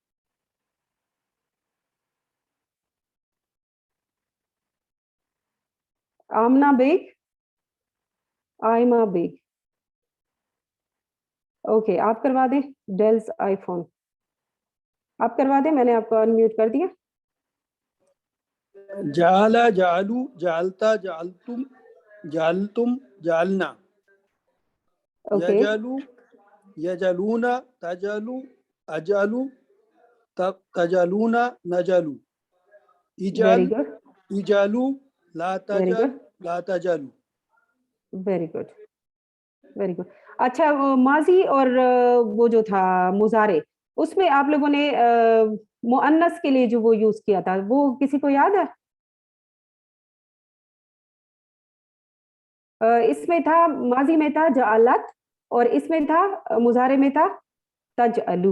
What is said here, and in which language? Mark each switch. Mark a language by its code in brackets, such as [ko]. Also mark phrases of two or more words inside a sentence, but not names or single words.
[hi] आमना बेग, आयमा बेग, ओके आप करवा दें। डेल्स आईफोन आप करवा दें, मैंने आपको अनम्यूट कर दिया। [ar] جعل، جعلوا، جعلت، جعلتم، جعلتم، جعلنا, ओके, يجعل، يجعلون، تجعل، أجعل، تجعلون، نجعل, वेरी इजाल, गुड, يجعلوا، لا वेरी तजाल, गुड, لا تجعلوا. [en] very good, very good. [hi] अच्छा, वो माजी और वो जो था मुजारे, उसमें आप लोगों ने मुअन्नस के लिए जो वो यूज किया था, वो किसी को याद है? इसमें था, माजी में था जालत, और इसमें था मुजारे में था तजअलू।